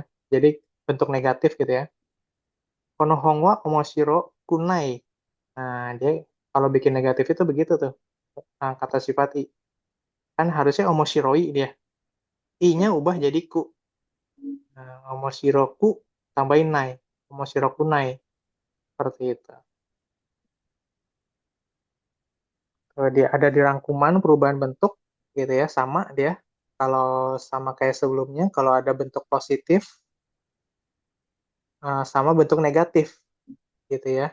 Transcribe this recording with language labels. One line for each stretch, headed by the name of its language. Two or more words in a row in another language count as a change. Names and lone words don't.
Indonesian: Jadi bentuk negatif gitu ya.
Japanese: この本は面白くない.
Indonesian: Nah, dia kalau bikin negatif itu begitu tuh. Nah, kata sifat i. Kan harusnya omoshiroi dia. I-nya ubah jadi ku. Nah, omoshiroku tambahin nai.
Japanese: 面白くない.
Indonesian: Seperti itu. Kalau dia ada di rangkuman perubahan bentuk gitu ya, sama dia. Kalau sama kayak sebelumnya, kalau ada bentuk positif sama bentuk negatif gitu ya.